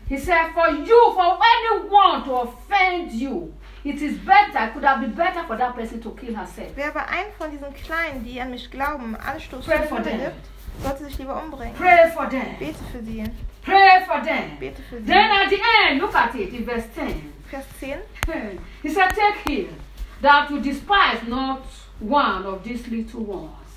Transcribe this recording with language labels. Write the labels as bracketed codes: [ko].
[en] He said, for you, for anyone to offend you, it is better, could have been better for that person to kill herself. [de] Wer aber einen von diesen Kleinen, die an mich glauben, Anstoß zur Sünde gibt, sollte sich lieber umbringen. [en] Pray for them. [de] Bete für sie. [en] Pray for them. [de] Bete für sie. [en] Then at the end, look at it, in verse 10. [de] Vers 10. [en] He said, take heed that you despise not one of these little ones.